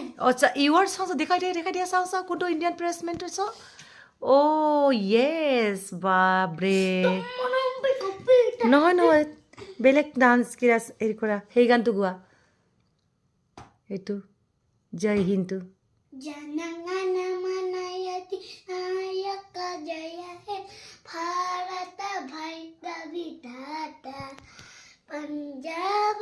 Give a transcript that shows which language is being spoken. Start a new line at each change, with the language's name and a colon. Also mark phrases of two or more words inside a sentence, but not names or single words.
Assamese: আচ্ছা ইউৰ চাওঁ দেখাই দিয়া চাওঁ কোনটো ইণ্ডিয়ান ফৰেষ্টমেনটো চাওঁ য়েছ বাপৰে নহয় বেলেগ ডান্স কিৰা হেৰি কৰা সেই গানটো গোৱা এইটো জয় হিন্দটো
Bangla: জনগণ মন যতি নায়ক জয় হে ভারত ভাগ্য বিধাতা পাঞ্জাব